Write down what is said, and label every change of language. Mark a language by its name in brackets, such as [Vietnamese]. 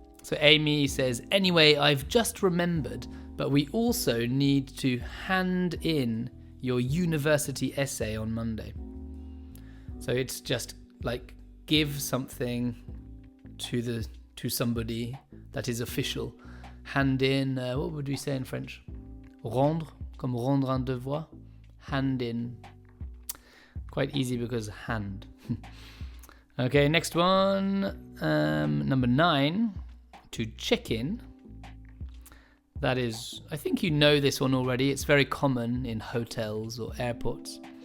[English] So Amy says, anyway, I've just remembered, but we also need to hand in your university essay on Monday. So it's just like give something to somebody that is official. Hand in, what would we say in French? [French] Rendre, comme rendre un devoir. [English] Hand in. Quite easy because hand. Okay, next one. Number 9, to check in. That is, I think you know this one already. It's very common in hotels or airports.